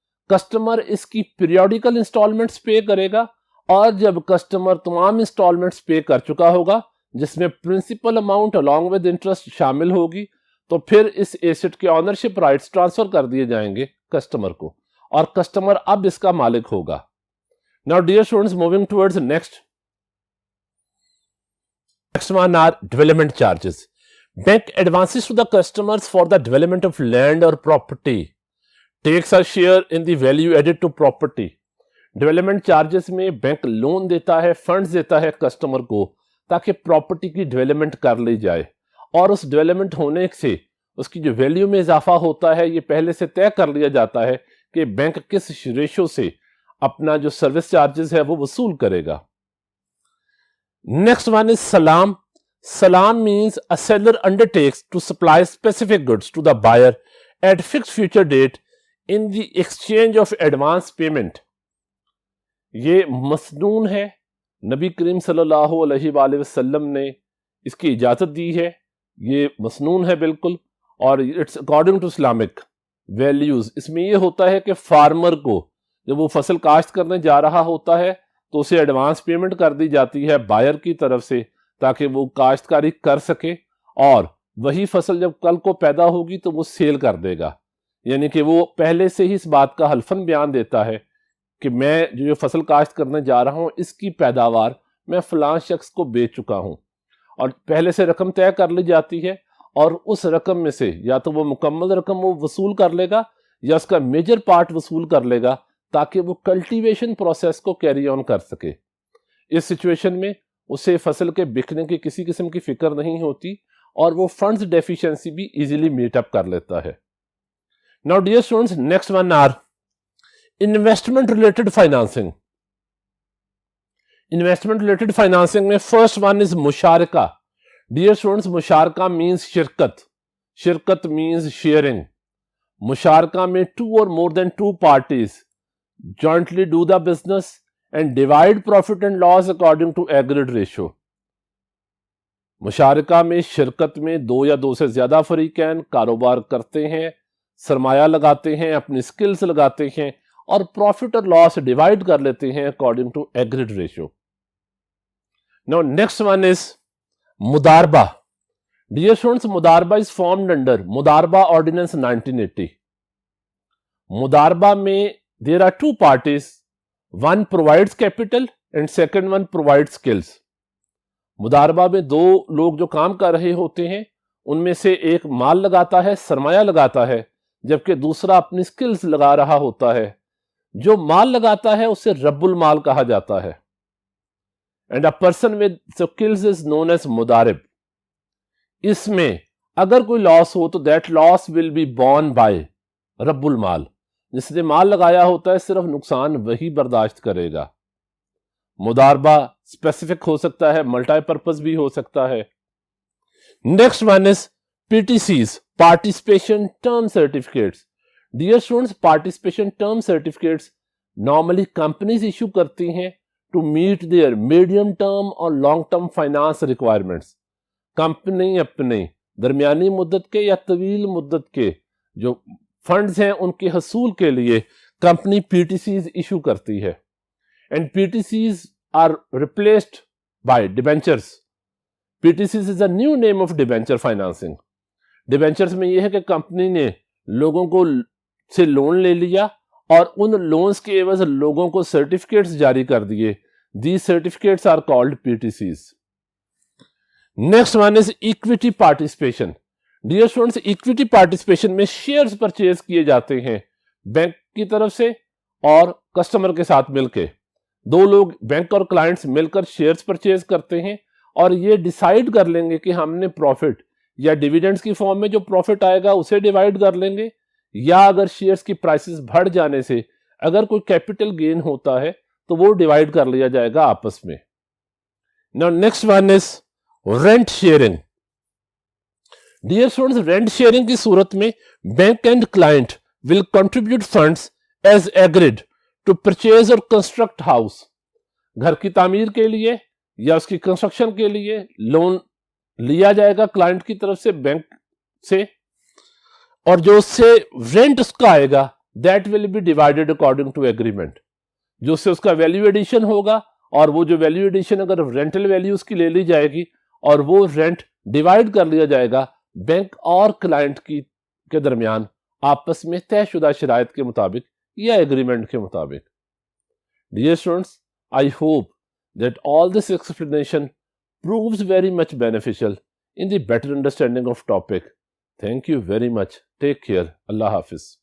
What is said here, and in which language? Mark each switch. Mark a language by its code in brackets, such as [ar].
[ur] Customer اس کی periodical instalments پے کرے گا، اور جب کسٹمر تمام انسٹالمنٹس پے کر چکا ہوگا جس میں principal amount [en] along with [ur] interest شامل ہوگی، تو پھر اس ایسٹ کے آنرشپ رائٹس ٹرانسفر کر دیے جائیں گے کسٹمر کو، اور کسٹمر اب اس کا مالک ہوگا. [en] Now dear students, moving towards next one are development charges. Bank advances to the customers for the development of land or property, takes a share in the value added to property. [ur] Development charges میں bank loan دیتا ہے، funds دیتا ہے customer کو تاکہ property کی development کر لی جائے، اور اس ڈیولپمنٹ ہونے سے اس کی جو ویلیو میں اضافہ ہوتا ہے یہ پہلے سے طے کر لیا جاتا ہے کہ بینک کس ریشو سے اپنا جو سروس چارجز ہے وہ وصول کرے گا. [en] Next one is سلام. سلام means a seller undertakes to supply specific goods to the buyer at fixed future date in the exchange of advance payment. [ur] یہ مسنون ہے، نبی کریم صلی اللہ علیہ وآلہ وسلم نے اس کی اجازت دی ہے، یہ مسنون ہے بالکل، اور [en] It's according to Islamic values. [ur] اس میں یہ ہوتا ہے کہ فارمر کو جب وہ فصل کاشت کرنے جا رہا ہوتا ہے تو اسے ایڈوانس پیمنٹ کر دی جاتی ہے بائر کی طرف سے تاکہ وہ کاشتکاری کر سکے، اور وہی فصل جب کل کو پیدا ہوگی تو وہ سیل کر دے گا. یعنی کہ وہ پہلے سے ہی اس بات کا حلفاً بیان دیتا ہے کہ میں جو فصل کاشت کرنے جا رہا ہوں اس کی پیداوار میں فلاں شخص کو بیچ چکا ہوں، اور پہلے سے رقم طے کر لی جاتی ہے، اور اس رقم میں سے یا تو وہ مکمل رقم وہ وصول کر لے گا یا اس کا میجر پارٹ وصول کر لے گا تاکہ وہ کلٹیویشن پروسیس کو کیری آن کر سکے. اس سچویشن میں اسے فصل کے بکنے کی کسی قسم کی فکر نہیں ہوتی اور وہ فنڈز ڈیفیشنسی بھی ایزیلی میٹ اپ کر لیتا ہے. [en] Now dear students, next one are investment related financing. Investment related financing میں first one is مشارکہ. Dear students, مشارکہ means شرکت. شرکت means sharing. مشارکہ میں two or more than two parties jointly do the business and divide profit and loss according to agreed ratio. [ur] مشارکہ میں شرکت میں دو یا دو سے زیادہ فریقین کاروبار کرتے ہیں، سرمایہ لگاتے ہیں، اپنی سکلز لگاتے ہیں اور پروفٹ اور لاس ڈیوائڈ کر لیتے ہیں [en] According to agreed ratio. Now next one is مداربہ. Dear students, مداربہ is formed under مداربہ Ordinance 1980. مداربہ میں there are two parties, one provides capital and second one provides skills. [ur] مداربہ میں دو لوگ جو کام کر رہے ہوتے ہیں ان میں سے ایک مال لگاتا ہے، سرمایہ لگاتا ہے، جبکہ دوسرا اپنی سکلز لگا رہا ہوتا ہے. جو مال لگاتا ہے اسے رب المال کہا جاتا ہے. [en] And a person with skills is known as مدارب. [ur] اس میں اگر کوئی لاس ہو تو [en] that loss will be borne by [ur] رب المال. جس نے مال لگایا ہوتا ہے صرف نقصان وہی برداشت کرے گا. مداربہ اسپیسیفک ہو سکتا ہے، ملٹی پرپز بھی ہو سکتا ہے. [en] Next one is PTCs, participation term certificates. Dear students, participation term certificates normally companies issue [ur] کرتی ہیں [en] to meet their medium term اور long term finance requirements. [ur] Company اپنے درمیانی مدت کے یا طویل مدت کے جو فنڈز ہیں ان کے حصول کے لیے کمپنی PTCs ایشو کرتی ہے. [en] And PTCs are replaced by debentures. PTCs is a new name of debenture financing. [ur] Debentures میں یہ ہے کہ کمپنی نے لوگوں کو سے لون لے لیا اور ان لونز کے عوض لوگوں کو سرٹیفکیٹس جاری کر دیے. [en] These certificates are called PTCs. Next one is equity participation. Dear students, [ur] equity participation میں شیئرز پرچیز کیے جاتے ہیں بینک کی طرف سے اور کسٹمر کے ساتھ مل کے. دو لوگ بینک اور کلائنٹس مل کر شیئرز پرچیز کرتے ہیں اور یہ ڈیسائیڈ کر لیں گے کہ ہم نے پروفٹ یا ڈیویڈنڈز کی فارم میں جو پروفٹ آئے گا اسے ڈیوائیڈ کر لیں گے, یا اگر شیئرز کی پرائسز بڑھ جانے سے اگر کوئی کیپٹل گین ہوتا ہے تو وہ ڈیوائیڈ کر لیا جائے گا آپس میں. [en] Now next one is rent sharing. Dear students, rent sharing [ur] کی صورت میں [en] bank and client will contribute funds as agreed to purchase or construct house. [ur] گھر کی تعمیر کے لیے یا اس کی کنسٹرکشن کے لیے لون لیا جائے گا کلائنٹ کی طرف سے بینک سے, اور جو اس سے رینٹ اس کا آئے گا [en] that will be divided according to agreement. [ur] جو سے اس کا ویلیو ایڈیشن ہوگا, اور وہ جو ویلیو ایڈیشن اگر رینٹل ویلیو اس کی لے لی جائے گی اور وہ رینٹ ڈیوائیڈ کر لیا جائے گا بینک اور کلائنٹ کے درمیان آپس میں طے شدہ شرائط کے مطابق یا ایگریمنٹ کے مطابق. [en] Dear students, I hope that all this explanation proves very much beneficial in the better understanding of topic. Thank you very much. Take care. Allah Hafiz.